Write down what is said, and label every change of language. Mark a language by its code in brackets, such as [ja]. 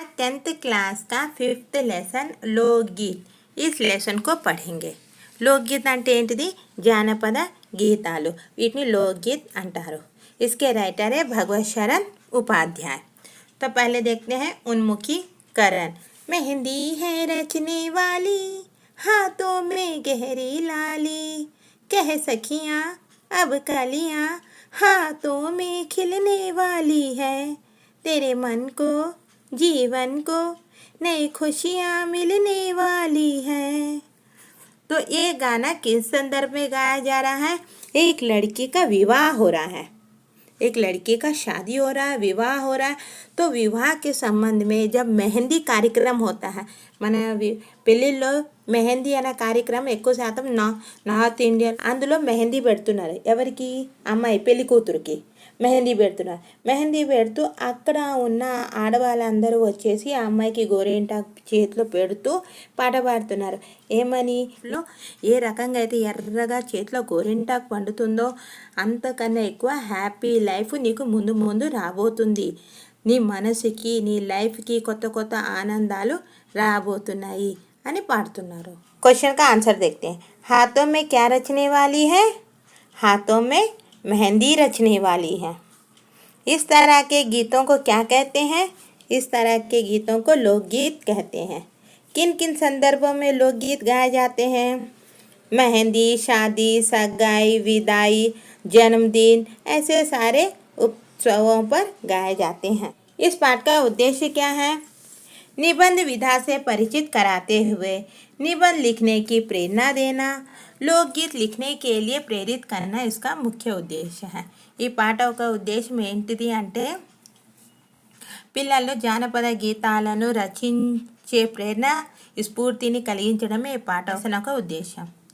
[hi] 10th class का 5th lesson लोकगीत। इस लेसन को पढ़ेंगे। [te] लोकगीत అంటే ఏంటిది? జానపద గీతాలు, వీటిని लोकगीत అంటారు। [hi] इसके राइटर है भगवत शरण उपाध्याय। तो पहले देखते हैं उन्मुखी करण। मेहंदी है रचने वाली, हाथों में गहरी लाली, कह सखियाँ अब कलियाँ हाथों में खिलने वाली है, तेरे मन को जीवन को नई खुशियाँ मिलने वाली है। तो ये गाना किस संदर्भ में गाया जा रहा है? एक लड़की का विवाह हो रहा है, एक लड़की का शादी हो रहा है, विवाह हो रहा है। तो विवाह के संबंध में जब मेहंदी कार्यक्रम होता है, [te] మన పెళ్ళిళ్ళలో మెహందీ అనే కార్యక్రమం ఎక్కువ శాతం నార్త్ ఇండియన్, అందులో మెహందీ పెడుతున్నారు. ఎవరికి? అమ్మాయి పెళ్లి కూతురికి మెహందీ పెడుతున్నారు. మెహందీ పెడుతూ అక్కడ ఉన్న ఆడవాళ్ళందరూ వచ్చేసి ఆ అమ్మాయికి గోరింటాకు చేతిలో పెడుతూ పాట పాడుతున్నారు. ఏమని? ఏ రకంగా అయితే ఎర్రగా చేతిలో గోరింటాకు పండుతుందో అంతకన్నా ఎక్కువ హ్యాపీ లైఫ్ నీకు ముందు ముందు రాబోతుంది, నీ మనసుకి నీ లైఫ్కి కొత్త కొత్త ఆనందాలు రాబోతున్నాయి అని పాడుతున్నారు। [hi] क्वेश्चन का आंसर देखते हैं। हाथों में क्या रचने वाली है? हाथों में मेहंदी रचने वाली है। इस तरह के गीतों को क्या कहते हैं? इस तरह के गीतों को लोकगीत कहते हैं। किन किन संदर्भों में लोकगीत गाए जाते हैं? मेहंदी, शादी, सगाई, विदाई, जन्मदिन, ऐसे सारे उत्सवों पर गाए जाते हैं। इस पाठ का उद्देश्य क्या है? निबंध विधा से परिचित कराते हुए निबंध लिखने की प्रेरणा देना, लोकगीत लिखने के लिए प्रेरित करना इसका मुख्य उद्देश्य है। [te] ఈ పాట ఒక ఉద్దేశం ఏంటిది అంటే పిల్లల్లో జానపద గీతాలను రచించే ప్రేరణ స్ఫూర్తిని కలిగించడమే ఈ పాట ఒక ఉద్దేశం।